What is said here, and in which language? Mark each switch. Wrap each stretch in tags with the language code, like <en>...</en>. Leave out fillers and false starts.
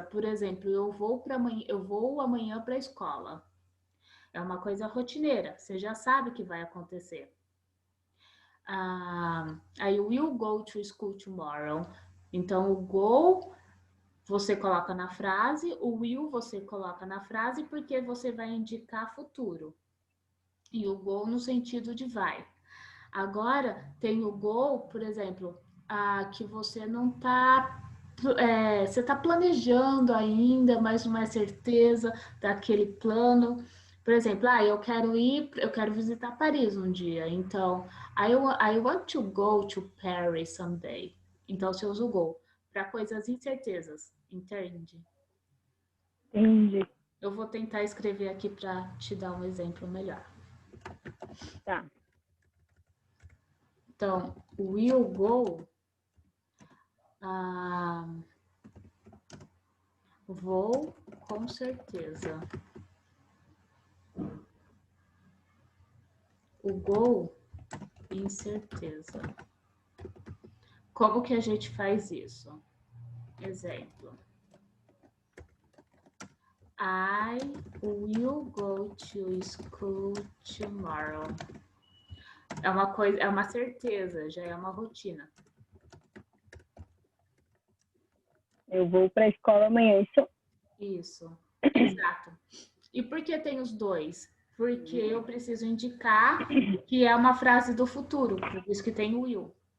<pt>Por exemplo, eu vou amanhã para a escola. É uma coisa rotineira, você já sabe que vai acontecer.</pt> <en>I will go to school tomorrow.</en> <pt>Então, o go você coloca na frase, o will você coloca na frase porque você vai indicar futuro. E o go no sentido de vai. Agora, tem o go, por exemplo, que você não tá você está planejando ainda, mas não é certeza daquele plano. Por exemplo, eu quero visitar Paris um dia. Então,</pt> <en>I want to go to Paris someday.</en> <pt>Então, você usa o go para coisas incertezas, entende? Entendi. Eu vou tentar escrever aqui para te dar um exemplo melhor. Tá. Então, will go, vou com certeza. O go, incerteza. Como que a gente faz isso? Exemplo.</pt> <en>I will go to school tomorrow.</en> <pt>É uma coisa, é uma certeza, já é uma rotina. Eu vou para a escola amanhã, isso? Isso, exato. E por que tem os dois? Porque eu preciso indicar que é uma frase do futuro, por isso que tem o will.</pt>